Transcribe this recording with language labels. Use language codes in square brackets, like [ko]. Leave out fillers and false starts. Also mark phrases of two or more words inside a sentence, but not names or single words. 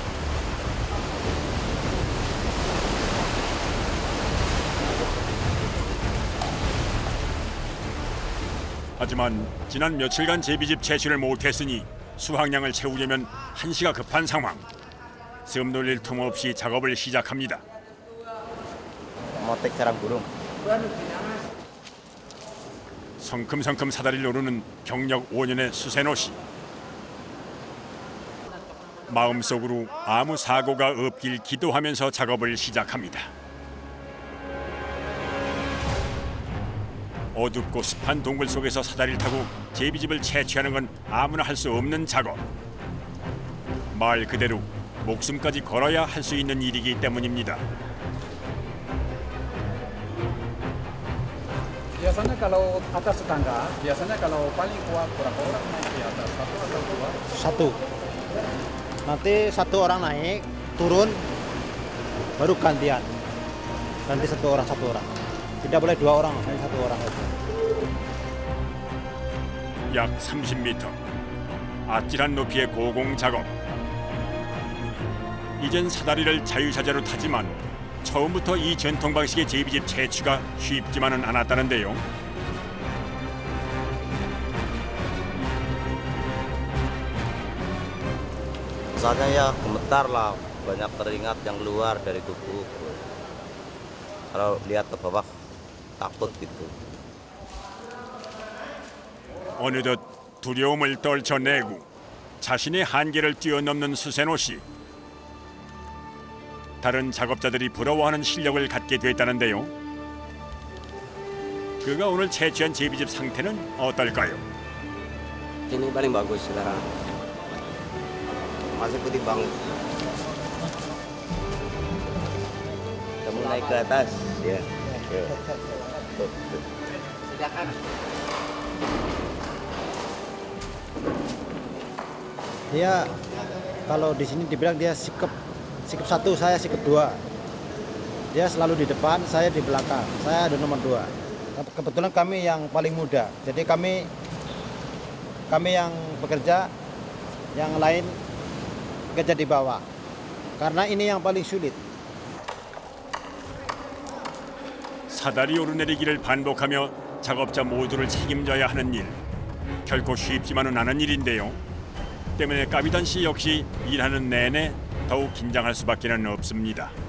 [ko] 하지만 지난 며칠간 제비집 채취를 못했으니 수확량을 채우려면 한시가 급한 상황. 씀 돌릴 틈 없이 작업을 시작합니다. [id] Motek sarang burung. [ko] 성큼성큼 사다리를 오르는 경력 5년의 수세노 씨. 마음속으로 아무 사고가 없길 기도하면서 작업을 시작합니다. 어둡고 습한 동굴 속에서 사다리를 타고 제비집을 채취하는 건 아무나 할 수 없는 작업. 말 그대로 목숨까지 걸어야 할 수 있는 일이기 때문입니다. [id] biasanya kalau atas tangga, biasanya kalau paling kuat berapa orang naik di atas? Satu atau dua? Satu. Nanti satu orang naik, turun, baru gantian. Nanti satu orang. Tidak boleh dua orang, hanya satu orang. [ko] 약 30m. 아찔한 높이의 고공 작업. 이젠 사다리를 자유자재로 타지만 처음부터 이 전통 방식의 제비집 채취가 쉽지만은 않았다는데요. [id] Rasanya ya gemetar lah, banyak keringat yang keluar dari tubuh. Kalau lihat ke bawah takut gitu. [ko] 어느덧 두려움을 떨쳐내고 자신의 한계를 뛰어넘는 수세노 씨. 다른 작업자들이 부러워하는 실력을 갖게 됐다는데요. 그가 오늘 채취한 제비집 상태는 어떨까요? [id] Ini paling bagus sekarang. Masih putih banget. Kamu naik ke atas, ya. Silakan. Dia kalau di sini dibilang dia sikap satu, saya sikap dua. Dia selalu di depan, saya di belakang. Saya ada nomor 2. Kebetulan kami yang paling muda. Jadi kami yang bekerja, yang lain kerja di bawah. Karena ini yang paling sulit. [ko] 사다리 오르내리기를 반복하며 작업자 모두를 책임져야 하는 일. 결코 쉽지만은 않은 일인데요. 때문에 까비단 씨 역시 일하는 내내 더욱 긴장할 수밖에는 없습니다.